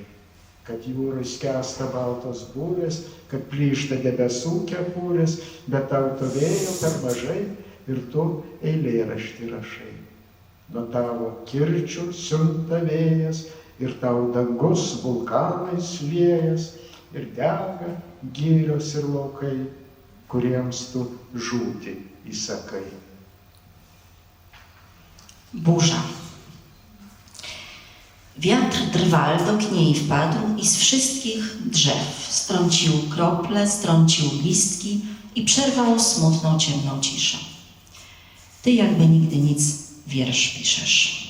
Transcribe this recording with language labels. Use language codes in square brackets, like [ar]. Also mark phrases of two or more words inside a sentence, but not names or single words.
[lt] Kad jūroj skęsta baltos būrės, kad plyšta debesų kepurės, bet tau to vėjo per mažai ir tu eilėraštį rašai. Nuo tavo kirčių siunta vėjas ir tau dangus vulkanais liejas ir dega girios ir laukai, kuriems tu žūti įsakai. [pl] Burza. Wiatr drwal do kniei wpadł i z wszystkich drzew strącił krople, strącił listki i przerwał smutną, ciemną ciszę. Ty jakby nigdy nic wiersz piszesz.